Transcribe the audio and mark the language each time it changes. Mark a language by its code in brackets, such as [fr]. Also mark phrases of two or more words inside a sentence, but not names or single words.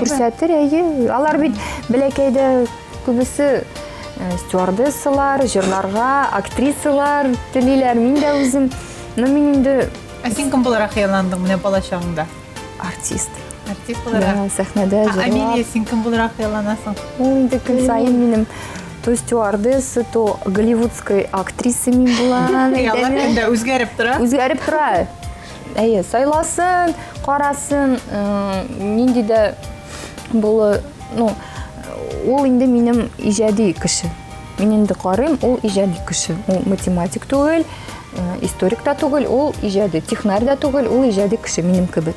[tt] Күрсәтер, алар бит бәләкәйдә күбесе стюардессалар, җырларга, актрисалар телиләр. Мин дә үзем, мин инде син кем буларак хыялландың менә бала чагыңда? Артист буларак. Сәхнәдә җырлап. Амелия, син кем буларак хыялланасың? Инде көн саен минем [ru] то стюардесса, то голливудская актриса [tt] мин булам. Хыяллар инде үзгәреп тора. Үзгәреп тора. Сайласын, карасын, нинди дә булы, ул инде минем иҗади кеше. Мин инде карыйм, ул иҗади кеше. Ул математик түгел, историк та түгел, ул иҗади, технарь да түгел, ул иҗади кеше минем кебек.